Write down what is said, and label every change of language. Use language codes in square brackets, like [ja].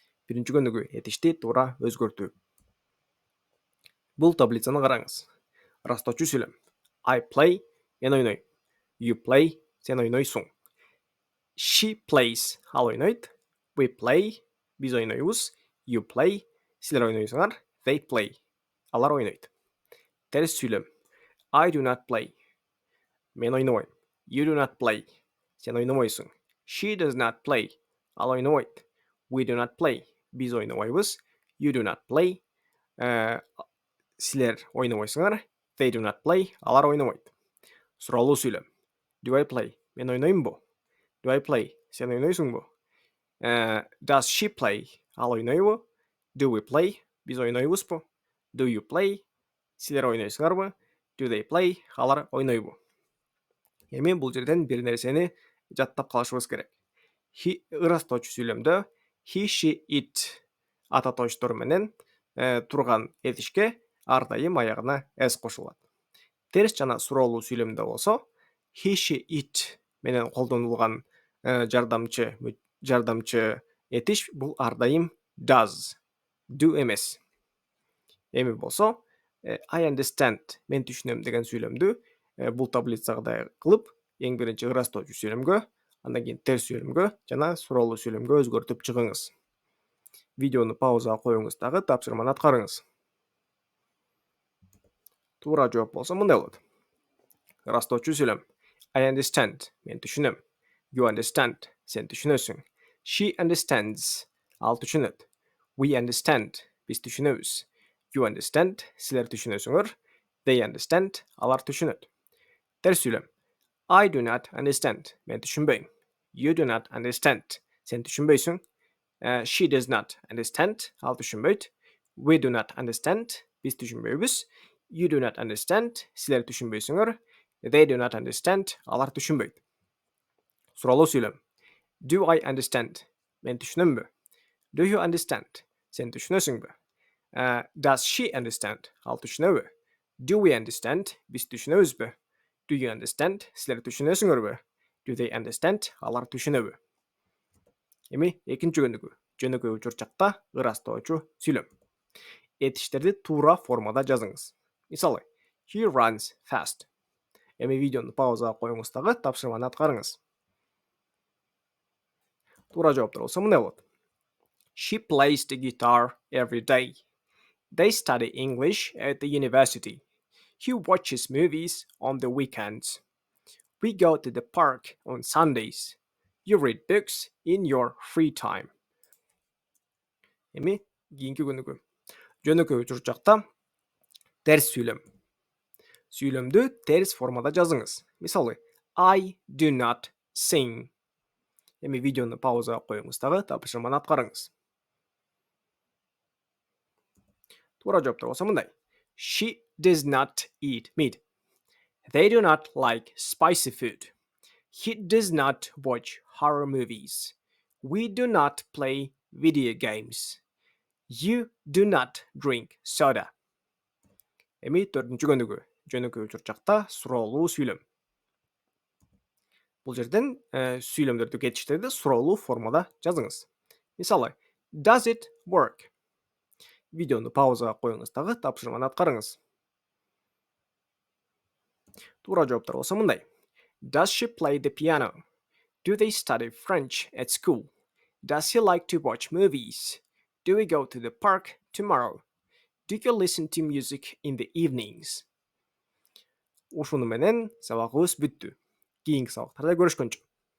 [ky] Биринчи көнүгүү этишти туура өзгөртүү. Бул таблицаны караңыз. Ырастоочу сүйлөм. [en] I play, [ky] мен ойнойм. [en] You play, [ky] сен ойнойсуң. [en] She plays, [ky] ал ойнойт. [en] We play, [ky] биз ойнойбуз. [en] You play, [ky] силер ойнойсуңар. [en] They play, [ky] алар ойнойт. Терс сүйлөм. [en] I do not play, [ky] мен ойнобойм. [en] You do not play, [ky] сен ойнобойсуң. [en] She does not play, [ky] ал ойнобойт. [en] We do not play, [ky] биз ойнобойбуз. [en] You do not play, [ky] силер ойнобойсуңар. [en] They do not play, [ky] алар ойнобойт. Суроолуу сүйлөм. [en] Do I play, [ky] мен ойноймбу? [en] Do I play, [ky] сен ойнойсуңбу? [en] Does she play, [ky] ал ойнойбу? [en] Do we play, [ky] биз ойнойбузбу? [en] Do you play, [ky] силер ойнойсуңарбы? [en] Do they play, [ky] алар ойнойбу? Эми бул жерден бир нерсени жаттап калышыбыз керек. Ырастоочу сүйлөмдө he, she, it ата тоштор менен турган этишке ар дайым аягына s кошулат. Терс жана суроолуу сүйлөмдө болсо he, she, it менен колдонулган жардамчы этиш бул ар дайым does, do эмес. Эми болсо [en] I understand, [ky] мен түшүнөм деген сүйлөмдү бул таблицага кылып, эң биринчи ырастоочу сүйлөмгө, андан кийин терс сүйлөмгө жана суроолуу сүйлөмгө өзгөртүп чыгыңыз. Видеону паузага коюңуз дагы тапшырманы аткарыңыз. Туура жооп болсо мындай болот. Ырастоочу сүйлөм. [en] I understand, [ky] мен түшүнөм. [en] You understand, [ky] сен түшүнөсүң. [en] She understands, [ky] ал түшүнөт. [en] We understand, [ky] биз түшүнөбүз. [en] You understand, [ky] силер түшүнөсүңөр. [en] They understand, [ky] алар түшүнөт. Терс сүйлөм. [en] I do not understand, [ky] мен түшүнбөйм. [en] You do not understand, [ky] сен түшүнбөйсүң. [en] She does not understand, [ky] ал түшүнбөйт. [en] We do not understand, [ky] биз түшүнбөйбүз. [en] You do not understand, [ky] силер түшүнбөйсүңөр. [en] They do not understand, [ky] алар түшүнбөйт. Суроолуу сүйлөм. [en] Do I understand, [ky] мен түшүнөмбү? [en] Do you understand, [ky] сен түшүнөсүңбү? [en] Does she understand, [ky] ал түшүнөбү? [en] Do we understand, [ky] биз түшүнөбүзбү? [en] Do you understand, [ky] силер түшүнөсүңөрбү? [en] Do they understand, [ky] алар түшүнөбү? Эми экинчи көнүгүү. Жөнөкөй учур чакта ырастоочу сүйлөм. Этиштерди туура формада жазыңыз. Мисалы, [en] he runs fast. [ky] Эми видеону паузага коюңуз дагы тапшырманы аткарыңыз. Туура жооптор болсо мындай болот. [en] She plays the guitar every day. They study English at the university. He watches movies on the weekends. We go to the park on Sundays. You read books in your free time. [ky] Эми кийинки көнүгүү. Жөнөкөй учур чакта терс сүйлөм. Сүйлөмдү терс формада жазыңыз. Мисалы, [en] I do not sing. [ky] Эми видеону паузага коюңуз дагы тапшырманы аткарыңыз. Туура жооптор болсо мындай. [en] She does not eat meat. They do not like spicy food. He does not watch horror movies. We do not play video games. You do not drink soda. [ky] Эми төртүнчү көнүгүү. Жөнөкөй учур чакта суроолуу сүйлөм. Бул жерден сүйлөмдөрдү кетиштерди суроолуу формада жазыңыз. Мисалы, [en] does it work? [ky] Видеону паузага коюңуз дагы тапшырманы аткарыңыз. Туура жооптор болсо мындай. [en] Does she play the piano? Do they study French at school? Does he like to watch movies? Do we go to the park tomorrow? Do you listen to music in the evenings? [ky] Ушуну менен сабагыбыз бүттү. Кийинки сабактарда көрүшкөнчө.